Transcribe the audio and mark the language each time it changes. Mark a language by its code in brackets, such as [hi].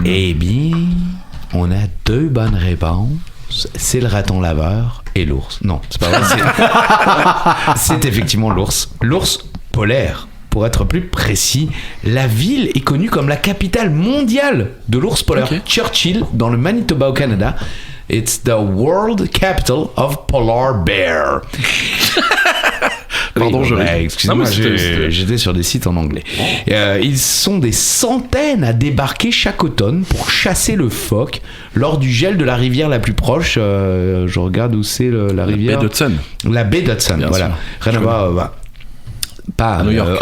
[fr] Eh bien, on a 2 bonnes réponses. C'est le raton laveur et l'ours. Non, c'est pas vrai. C'est effectivement l'ours. L'ours polaire. Pour être plus précis, la ville est connue comme la capitale mondiale de l'ours polaire. Okay. Churchill, dans le Manitoba au Canada. [en] It's the world capital of polar bear. [fr] Pardon, excusez-moi, j'étais sur des sites en anglais. Ils sont des centaines à débarquer chaque automne pour chasser le phoque lors du gel de la rivière la plus proche. Je regarde où c'est la rivière. Baie d'Hudson. La baie d'Hudson, bien voilà. Rien à voir. Pas à New York.